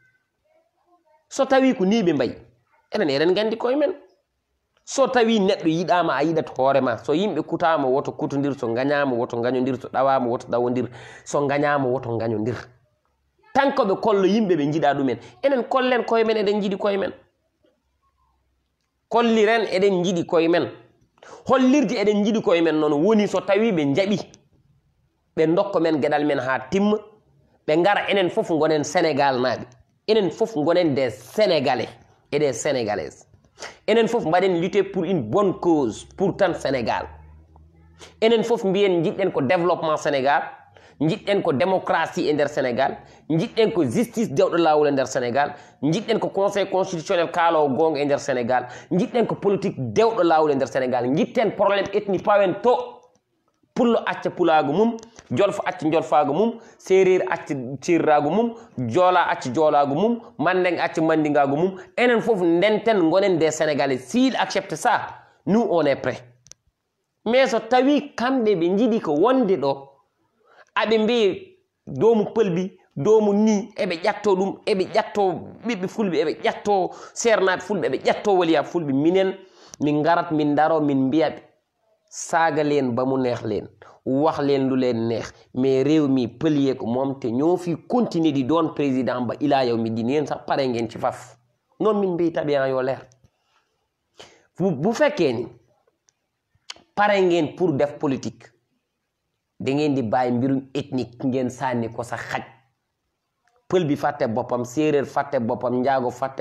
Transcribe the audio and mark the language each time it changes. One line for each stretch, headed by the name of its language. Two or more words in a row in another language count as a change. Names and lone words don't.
Fula: so tawi ko ni ɓe mbayi eɗen gandi koye men so tawi neɗɗo yiɗama a yiɗat hoorema so yimɓe kutama woto kutodir so gañama woto gañodir so ɗawama woto ɗawodir so gañama woto gañodir tan ko ɓe kollo yimɓe ɓe jiiɗa ɗumen enen kollen koye men eɗen jiiɗi koye men kolliren eɗen jiiɗi koye men hollirde eɗen jiiɗi koye men noon woni so tawi ɓe jaaɓi ɓe dokka men gueɗal men ha timma ɓe gara enen fof gonen Sénégal naaɓe enen fof gonen
French: des Sénégalais et des Sénégalaises
Fula: enen fof mbaɗen
French: lutter pour une bonne cause
Fula: pour tan Sénégal enen fof mbiyen jiɗɗen ko développement Sénégal jiɗɗen ko démocratie e nder Sénégal jiɗɗen ko justice dewɗo lawol e nder Sénégal jiɗɗen ko
French: conseil constitutionnel
Fula: kaalowo gonga e nder Sénégal jiɗɗen ko politique dewɗo lawol e nder Sénégal jiɗten
French: probléme ethnie
Fula: pawen to pullo acca pulago mum jolfo acca jolfago mum séréer acca sérirago mum joola acca joolago mum mandeng acca mandingago mum enen fof ndenten gonen
French: des Sénégalais s'il accepte ça nous on est prêt
Fula: mais so tawi kamɓe ɓe jiiɗi ko wonde ɗo aɓe mbi doomu pëlbi doomu ni eɓe ƴatto ɗum eɓe ƴatto ɓiɓɓe fulɓe eɓe ƴatto sernaɓe fulɓe eɓe ƴatto waliyaɓe fulɓe minen min garat min daro min mbiyaɓe
Wolof: saaga leen ba mu neex leen wax leen lu leen neex mais réew mi pël yee ko moom te ñoo fi continuer di doon président ba ilaa yow mi di yéen sax pare ngeen ci faf noonu
Fula: min mbi tabian yoo leer
Wolof: bu fekkee ni pare ngeen pour def politique da ngeen di bàyyi mbirum ethnique ngeen sànni ko sa xaj pël bi fàtte boppam séeréer fàtte boppam njaago fàtte